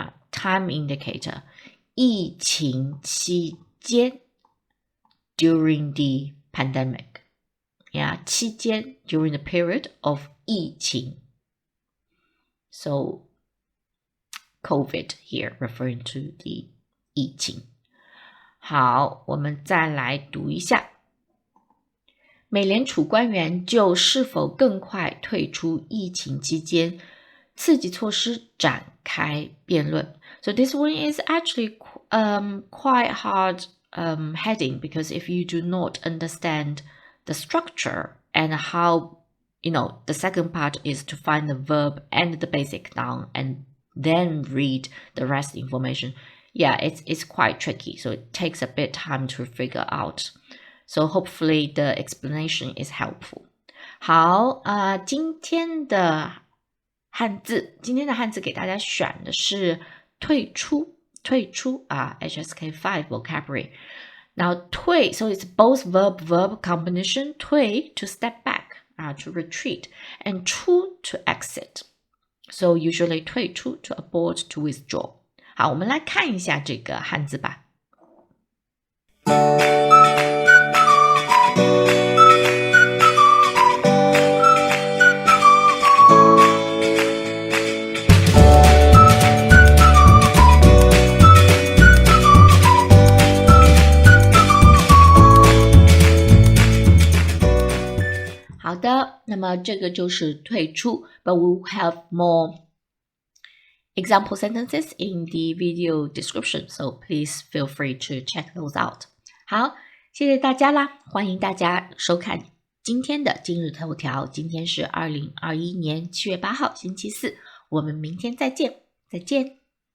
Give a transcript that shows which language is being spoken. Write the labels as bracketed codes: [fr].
[en] Time indicator. 疫情期间, during the pandemic. 期间, during the period of 疫情. So COVID here, referring to the 疫情. [zh] 好，我们再来读一下。美联储官员就是否更快退出疫情期间刺激措施展开辩论。 [en] So this one is actually quite hard heading, because if you do not understand the structure and how, the second part is to find the verb and the basic noun and then read the rest information. Yeah, it's quite tricky. So it takes a bit time to figure out. So hopefully the explanation is helpful. [zh] 好，今天的汉字给大家选的是退出 HSK 5 vocabulary. [en] Now 退, so it's both verb combination. 退 to step back, to retreat, and 出 to exit. So usually 退出 to abort, to withdraw. [zh] 好，我们来看一下这个汉字吧。好的，那么这个就是退出 [en] but we will have more example sentences in the video description, so please feel free to check those out. [zh] 好，谢谢大家啦，欢迎大家收看今天的今日头条。今天是2021年7月8号星期四，我们明天再见，再见。